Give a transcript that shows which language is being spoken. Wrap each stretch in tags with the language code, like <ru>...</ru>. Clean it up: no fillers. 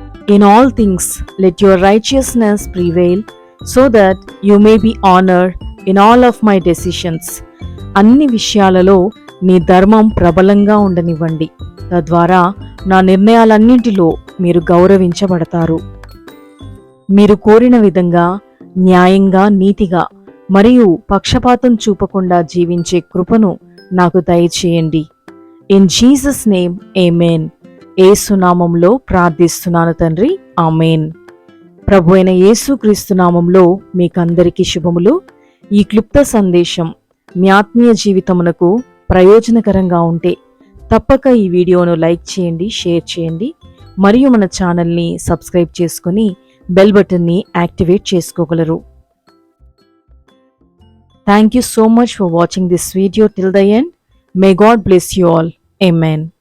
<en>In all things let your righteousness prevail, so that you may be honored in all of my decisions.</en> <te>అన్ని విషయాలలో నీ ధర్మం ప్రబలంగా ఉండనివ్వండి, తద్వారా నా నిర్ణయాలన్నింటిలో మీరు గౌరవించబడతారు. మీరు కోరిన విధంగా న్యాయంగా, నీతిగా మరియు పక్షపాతం చూపకుండా జీవించే కృపను నాకు దయచేయండి.</te> <en>In Jesus name amen.</en> <te>యేసు నామములో ప్రార్థిస్తున్నాను తండ్రి, ఆమేన్. ప్రభు అయిన యేసుక్రీస్తు నామములో మీకందరికీ శుభములు. ఈ క్లుప్త సందేశం మీ ఆత్మీయ జీవితమునకు ప్రయోజనకరంగా ఉంటే తప్పక ఈ వీడియోను లైక్ చేయండి, షేర్ చేయండి మరియు మన ఛానల్ని సబ్స్క్రైబ్ చేసుకుని బెల్ బటన్ని యాక్టివేట్ చేసుకోగలరు.</te> <en>Thank you so much for watching this video till the end. May God bless you all. Amen.</en>